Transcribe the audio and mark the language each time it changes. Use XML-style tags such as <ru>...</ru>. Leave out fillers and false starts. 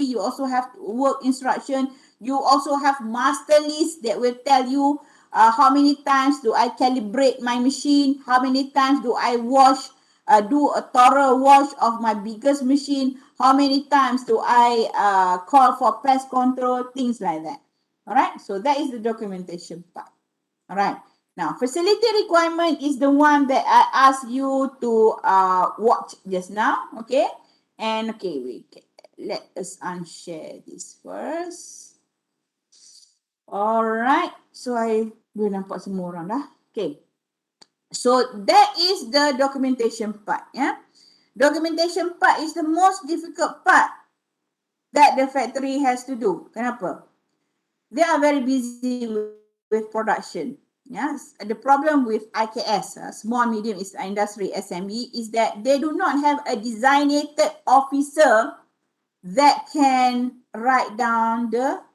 <en>You also have work instruction. You also have master list that will tell you how many times do I calibrate my machine, how many times do I wash, do a thorough wash of my biggest machine, how many times do I call for pest control, things like that. All right, so that is the documentation part. All right, now facility requirement is the one that I asked you to watch just now. Okay, and okay, let us unshare this first. All right, so I</en> <ms>boleh nampak semua orang dah.</ms> <en>Okay, so that is the documentation part. Yeah, documentation part is the most difficult part that the factory has to do.</en> <ms>Kenapa?</ms> <en>They are very busy with production. Yes, the problem with IKS, small medium industry SME, is that they do not have a designated officer that can write down the</en>